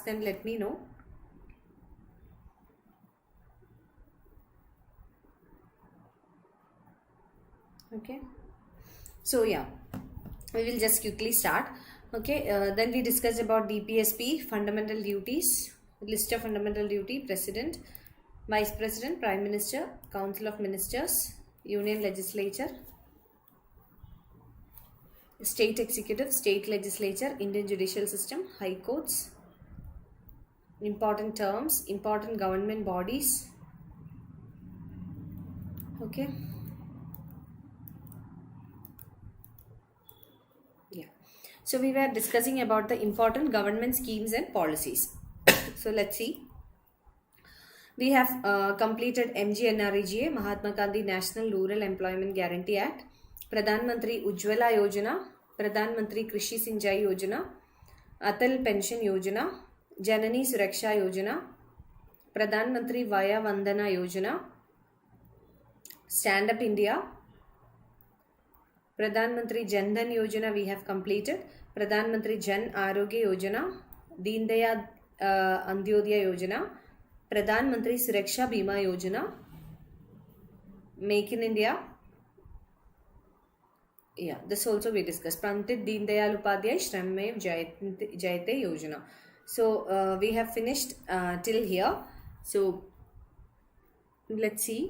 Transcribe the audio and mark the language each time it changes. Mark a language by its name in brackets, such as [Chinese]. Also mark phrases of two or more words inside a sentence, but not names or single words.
[English] Then let me know. Okay. So yeah, we will just quickly start. Okay. Then we discussed about DPSP, fundamental duties, list of fundamental duty, president, vice president, prime minister, council of ministers, union legislature, state executive, state legislature, Indian judicial system, high courts, important terms, important government bodies. Okay. Yeah. So we were discussing about the important government schemes and policies. So let's see. We have completed MGNREGA, Mahatma Gandhi National Rural Employment Guarantee Act, Pradhan Mantri Ujjwala Yojana, Pradhan Mantri Krishi Sinjai Yojana, Atal Pension Yojana, Janani Suraksha Yojana, Pradhan Mantri Vaya Vandana Yojana, Stand Up India, Pradhan Mantri Jan Dhan Yojana we have completed, Pradhan Mantri Jan Arogya Yojana, Deen Dayal Antyodaya Yojana, Pradhan Mantri Suraksha Bima Yojana, Make in India. Yeah, this also we discussed. Pandit Deen Dayal Upadhyay Shrammev Jayate Yojana. So we have finished till here. So let's see.